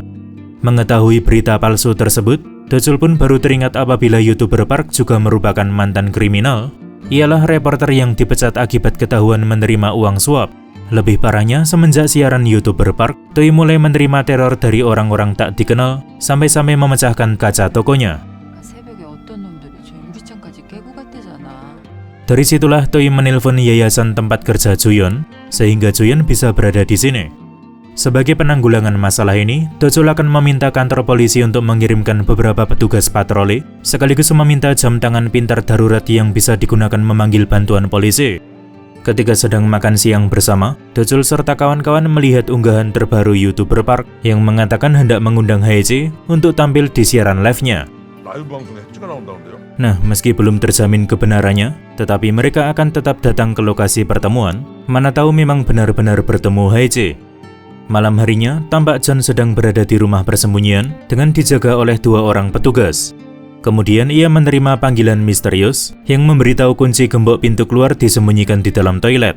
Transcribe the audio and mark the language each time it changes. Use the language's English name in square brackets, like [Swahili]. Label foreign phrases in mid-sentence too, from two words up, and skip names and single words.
[Indonesian] Mengetahui berita palsu tersebut, Dojul pun baru teringat apabila YouTuber Park juga merupakan mantan kriminal. Ialah reporter yang dipecat akibat ketahuan menerima uang suap. Lebih parahnya, semenjak siaran YouTuber Park, Toy mulai menerima teror dari orang-orang tak dikenal, sampai-sampai memecahkan kaca tokonya. [Korean] 새벽에 어떤 놈들이 저 유리창까지 깨고 갔대잖아. [Indonesian] Dari situlah Toy menelpon yayasan tempat kerja Juyeon, sehingga Juyeon bisa berada di sini. Sebagai penanggulangan masalah ini, Dojul akan meminta kantor polisi untuk mengirimkan beberapa petugas patroli, sekaligus meminta jam tangan pintar darurat yang bisa digunakan memanggil bantuan polisi. Ketika sedang makan siang bersama, Dojul serta kawan-kawan melihat unggahan terbaru YouTuber Park yang mengatakan hendak mengundang Hae-jae untuk tampil di siaran live-nya. [Korean] 라이브 방송에 찍어 나온다는데요? [Indonesian] Nah, meski belum terjamin kebenarannya, tetapi mereka akan tetap datang ke lokasi pertemuan, mana tahu memang benar-benar bertemu Hae-jae. Malam harinya, tampak John sedang berada di rumah persembunyian dengan dijaga oleh dua orang petugas. Kemudian ia menerima panggilan misterius yang memberitahu kunci gembok pintu keluar disembunyikan di dalam toilet.